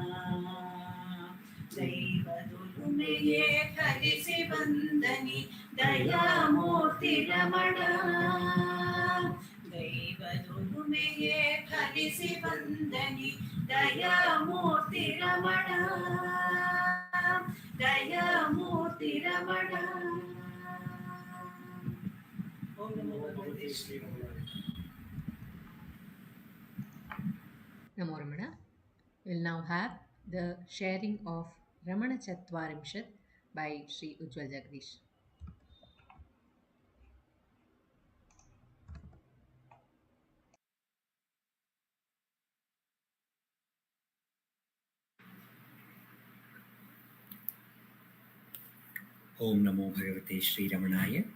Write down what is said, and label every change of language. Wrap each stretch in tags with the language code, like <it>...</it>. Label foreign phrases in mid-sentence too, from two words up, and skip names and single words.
<kn>ದೈವದೊಲುಮೆಯೇ ಕಲಿಸಿ ಬಂದನಿ ದಯಾಮೂರ್ತಿ ರಮಣ ದೈವದೊಲುಮೆಯೇ ಕಲಿಸಿ ಬಂದನಿ ದಯಾಮೂರ್ತಿ ರಮಣ ದಯಾಮೂರ್ತಿ ರಮಣ</kn> <sa>ಓಂ ನಮೋ ಭಗವತೆ ಶ್ರೀ नमो रमण.</sa> <en>We'll now have the sharing of Ramana Chatvarimshat by Sri Ujjwal Jagdish.</en> <sa>ओम नमो भगवते श्रीरमणाय।</sa>